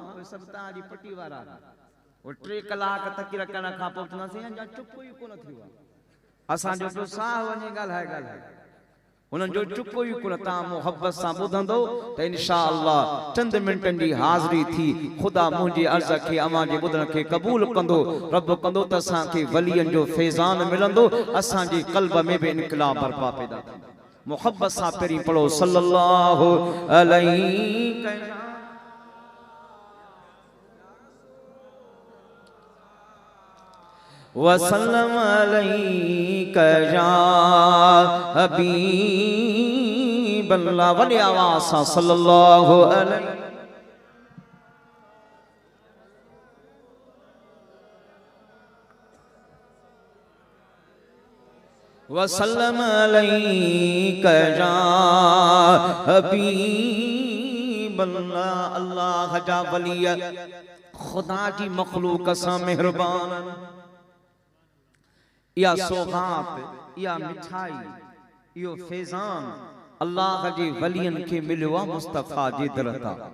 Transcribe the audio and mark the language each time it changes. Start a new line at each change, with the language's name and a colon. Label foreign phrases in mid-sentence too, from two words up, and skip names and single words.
Sindhi: उहे सभु तव्हांजी पटी वारा उहे 3 कलाक तकड़ करण खां पोइ चवंदासीं अञा चुप ई कोन थियो आहे असांजो पियो साह वञे ॻाल्हाए उन्हनि जो चुप ई कोन तव्हां मोहब्बत सां ॿुधंदो त इंशाअल्लाह चंद मिंटनि जी हाज़िरी थी ख़ुदा मुंहिंजी अर्ज़ खे अवां जे ॿुधण खे क़बूल कंदो रब कंदो त असांखे वलियनि जो फैज़ान मिलंदो असांजे क़ल्ब में बि इनक़लाब बर्पा पैदा थींदो मोहब्बत सां पहिरीं पढ़ो
Arabic: صلى الله عليه وسلم عليك يا حبيب الله
Sindhi: वली आवाज़ सां
Arabic: صلى الله عليه وسلم عليك يا حبيب الله
Sindhi: अल्लाह जा वली खुदा जी मखलूक सां मेहरबान या सौगात या मिठाई यो फैज़ान अल्लाह जे वलियन के मिलियो आहे मुस्तफा जे दरता